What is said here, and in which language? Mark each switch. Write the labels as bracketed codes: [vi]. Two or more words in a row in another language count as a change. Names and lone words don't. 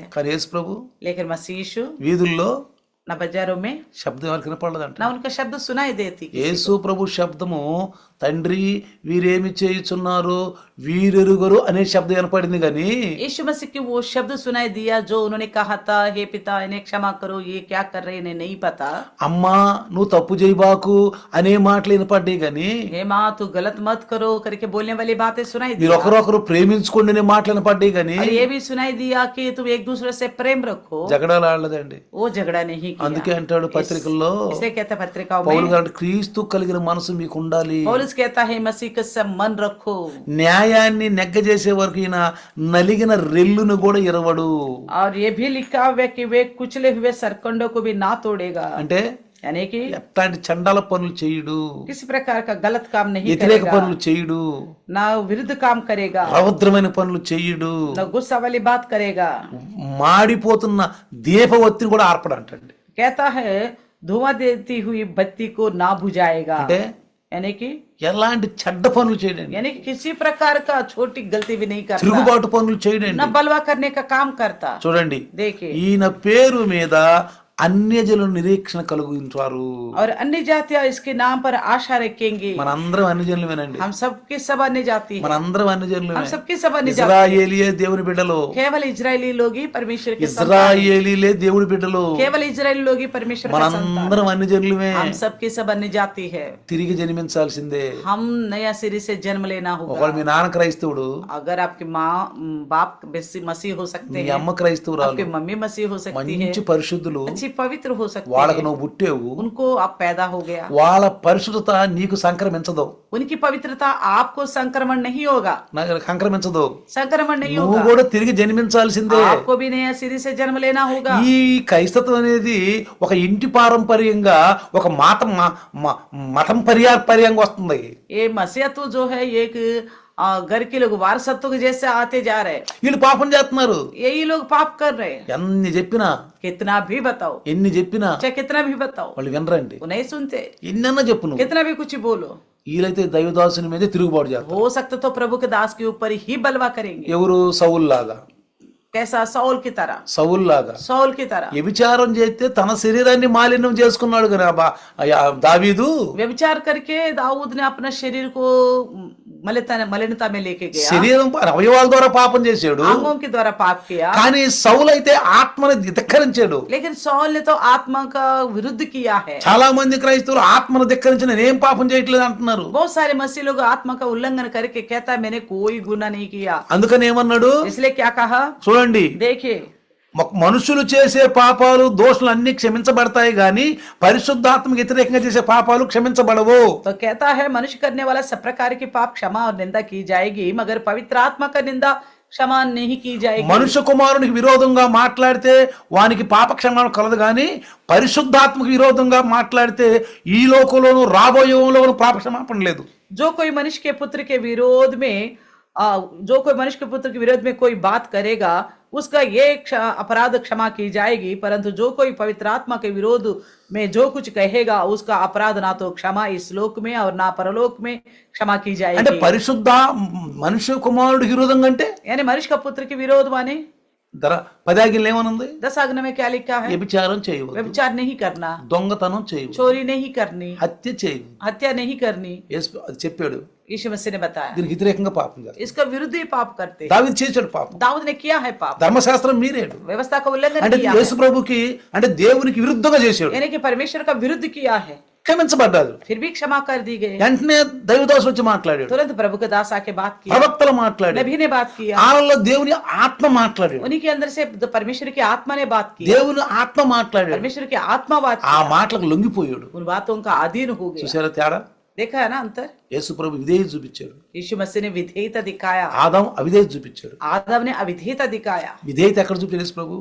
[te] కానీ యేసు ప్రభు [hi] लेकिन मसीह यीशु [te] వీధుల్లో [hi] ना बाजारों में [te] శబ్దం ఎవరికి వినపడదంట. [hi] ना उनका शब्द सुनाई देती. [te] యేసు ప్రభు శబ్దము తండ్రి వీరేమి చేయుచున్నారు వీరెరుగరు అనే శబ్దం వినపడింది కానీ [hi] यीशु मसीह की वो शब्द सुनाई दिया जो उन्होंने कहा था, हे पिता इन्हें क्षमा करो, ये क्या कर रहे हैं इन्हें नहीं पता. [te] అమ్మా నువ్వు తప్పు చేయబాకు అనే మాటలు వినపడ్డాయి కానీ [hi] हे माँ तू गलत मत करो करके बोलने वाली बातें सुनाई दी. [te] మీరు ఒకరొకరు ప్రేమించుకోండి అనే మాటలు వినపడ్డాయి కానీ [hi] और ये भी सुनाई दिया कि तुम एक दूसरे से प्रेम रखो. [te] జగడాలు ఆడలేదండి. [hi] वो झगड़ा नहीं किया. [te] అందుకే అంటాడు పత్రికల్లో, [hi] इसलिए कहता है पत्रिकाओं [te] పౌలు [hi] में, [te] గారు క్రీస్తు కలిగిన మనసు మీకు ఉండాలి, [hi] पौलुस कहता है मसीह का सब मन रखो. [te] న్యాయాన్ని నెగ్గజేసే వరకు ఈయన నలిగిన రెల్లును కూడా ఇరవడు. [hi] और ये भी लिखा हुआ है कि वे कुचले हुए सरकंडों को भी ना तोड़ेगा. [te] అంటే [hi] यानी कि [te] ఎట్లాంటి చండాల పనులు చేయుడు, [hi] किसी प्रकार का गलत काम नहीं [te] వ్యతిరేక [hi] करेगा, [te] పనులు చేయుడు, [hi] ना विरुद्ध काम करेगा, [te] రౌద్రమైన పనులు చేయుడు, [hi] ना गुस्सा वाली बात करेगा. [te] మాడిపోతున్న దీపవత్తిని కూడా ఆర్పడంటండి. [hi] कहता है धुआं देती हुई बत्ती को ना बुझाएगा. [te] అంటే [hi] यानी कि [te] ఎలాంటి చెడ్డ పనులు చేయడండి, [hi] यानी कि किसी प्रकार का छोटी गलती भी नहीं करता, [te] తిరుగుబాటు పనులు చేయడండి. [hi] न बलवा करने का काम करता. [te] చూడండి, [hi] देखिए [te] ఈయన పేరు మీద అన్యజనులు నిరీక్షణ కలిగించారు. [hi] और अन्य जातियां इसके नाम पर आशा रखेंगे. [te] మనందరం అన్యజనులమేనండి. [hi] हम सबके सब अन्य जाति हैं. [te] మనందరం అన్యజనులమే. [hi] हम सबके सब अन्य जाति. [te] ఇశ్రాయేలీయే దేవుని బిడ్డలు. [hi] केवल इजरायली लोग ही परमेश्वर के संतान. [te] ఇశ్రాయేలీలే దేవుని బిడ్డలు. [hi] केवल इजरायली लोग ही परमेश्वर का संतान. [te] మనందరం అన్యజనులమే. [hi] हम सबके सब अन्य जाति है. [te] తిరిగి జన్మించాల్సిందే. [hi] हम नया सिरे से जन्म लेना होगा. [te] ఒకవేళ మీ నాన్న క్రైస్తవుడు, [hi] अगर आपकी माँ बाप मसीह हो सकते [te] మీ [hi] हैं, [te] అమ్మ క్రైస్తవురాలు, [hi] आपकी मम्मी मसीह हो सकती है, [te] మంచి పరిశుద్ధులు, [hi] अच्छी पवित्र हो सकती [te] వాళ్ళకు [hi] है, [te] నువ్వు పుట్టేవు. [hi] उनको आप पैदा हो गया, [te] వాళ్ళ పరిశుద్ధత నీకు సంక్రమించదు. [hi] उनकी पवित्रता आपको संक्रमण नहीं होगा, [te] సంక్రమించదు. [hi] संक्रमण नहीं [te] నువ్వు [hi] होगा. [te] కూడా తిరిగి జన్మించాల్సిందే. [hi] आपको भी नया सिरे से जन्म लेना होगा. [te] ఈ క్రైస్తవం అనేది ఒక ఇంటి పారంపర్యంగా ఒక మతం పర్యాయంగా వస్తుంది. [hi] ये मसीहत्व जो है एक घर के लोग वारसत्व के जैसे आते जा रहे हैं. [te] వీళ్ళు పాపం చేస్తున్నారు. [hi] यही लोग पाप कर रहे हैं. [te] ఎన్ని చెప్పినా, [hi] कितना भी बताओ, [te] ఎన్ని చెప్పినా [hi] चाहे कितना भी बताओ, [te] వాళ్ళు వినరండి. [hi] वो नहीं सुनते. [te] ఎన్నన్నా చెప్పు నువ్వు. [hi] कितना भी कुछ बोलो, [te] వీళ్ళైతే దైవదాసుని మీద తిరుగుబాటు చేస్తారు. [hi] हो सकता तो प्रभु के दास के ऊपर ही बलवा करेंगे. [te] ఎవరు? సౌల్ లాగా. [hi] कैसा? सौल की तरह. [te] సౌల్ లాగా [hi] सौल की तरह [te] వ్యభిచారం చేస్తే తన శరీరాన్ని మాలిన్యం చేసుకున్నాడు కదా దావీదు. [hi] व्यभिचार करके दाऊद ने अपना शरीर को मलिनता में लेके गया. [te] శరీరం అవయవాల ద్వారా పాపం చేశాడు. [hi] अंगों के द्वारा पाप किया. [te] కానీ సౌల్ అయితే ఆత్మని ధిక్కరించాడు. [hi] लेकिन सौल ने तो आत्मा का विरुद्ध किया है. [te] చాలా మంది క్రైస్తవులు ఆత్మను ధిక్కరించి నేనేం పాపం చేయట్లేదు అంటున్నారు. [hi] बहुत सारे मसीह लोग आत्मा का उल्लंघन करके कहता है मैंने कोई गुनाह नहीं किया. [te] అందుకని ఏమన్నాడు? [hi] इसलिए क्या कहा? [te] చూడండి, [hi] देखिए, [te] మనుషులు చేసే పాపాలు దోషులు అన్ని క్షమించబడతాయి గాని పరిశుద్ధాత్మకు వ్యతిరేకంగా చేసే పాపాలు క్షమించబడవు. [hi] तो कहता है मनुष्य करने वाला सब प्रकार की पाप क्षमा और निंदा की जाएगी, मगर पवित्र आत्मा का निंदा क्षमा नहीं की जाएगी. [te] మనుష్య కుమారునికి విరోధంగా మాట్లాడితే వానికి పాప క్షమాపణ కలదు గాని పరిశుద్ధాత్మకు విరోధంగా మాట్లాడితే ఈ లోకంలోను రాబోయే యుగంలోను పాప క్షమాపణ లేదు. [hi] जो कोई मनुष्य के पुत्र के विरोध में जो कोई मनुष्य के पुत्र के विरोध में कोई बात करेगा उसका ये अपराध क्षमा की जाएगी, परंतु जो कोई पवित्र आत्मा के विरोध में जो कुछ कहेगा उसका अपराध ना तो क्षमा इस लोक में और ना परलोक में क्षमा की [te] అంటే [hi] जाएगी. [te] పరిశుద్ధ మనుష్య కుమారుడికి విరోధంగా అంటే [hi] यानी मनुष्य का पुत्र के विरोध माने [te] 10 ఆజ్ఞలు ఏమనుంది? [hi] 10 आज्ञा में क्या लिखा है? [te] వ్యభిచారం చేయవద్దు, [hi] व्यभिचार नहीं करना, [te] దొంగతనం చేయవద్దు, [hi] चोरी नहीं करनी, [te] హత్య చేయవద్దు. [hi] हत्या नहीं करनी. [te] అది చెప్పాడు. [hi] यीशु मसीह ने बताया [te] దీనికి వ్యతిరేకంగా పాపం చేస్తాడు. [hi] इसका विरुद्ध ही पाप करते हैं. [te] దావీదు చేశాడు పాపం. [hi] दाऊद ने किया है पाप, [te] ధర్మశాస్త్రం మీరేడు. [hi] व्यवस्था का उल्लंघन [te] అంటే [hi] किया [te] యేసు ప్రభుకి అంటే దేవునికి విరుద్ధంగా చేశాడు. [hi] यानी कि परमेश्वर का विरुद्ध किया है, [te] క్షమించబడ్డాడు. [hi] फिर भी क्षमा कर दी गई. [te] వెంటనే దైవదాసు వచ్చి మాట్లాడాడు. [hi] तुरंत प्रभु के दास आके बात किया, [te] ప్రవక్తలు మాట్లాడాడు. [hi] नबी ने बात किया, [te] వాళ్ళలో దేవుని ఆత్మ మాట్లాడాడు. [hi] उन्हीं के अंदर से परमेश्वर की आत्मा ने बात की, [te] దేవుని ఆత్మ మాట్లాడాడు. [hi] परमेश्वर की आत्मा बात [te] ఆ [hi] की, [te] మాటలకు లొంగిపోయాడు. [hi] उन बातों का अधीन हो गया. [te] చూసారా తేడా? [hi] देखा है ना अंतर? [te] యేసు ప్రభు విధేయత చూపించాడు. [hi] यीशु मसीह ने विधेयता दिखाया, [te] ఆదాం అవిధేయత చూపించాడు. [hi] आदम ने अविधेयता दिखाया. [te] విధేయత ఎక్కడ చూపించాడు యేసు ప్రభు?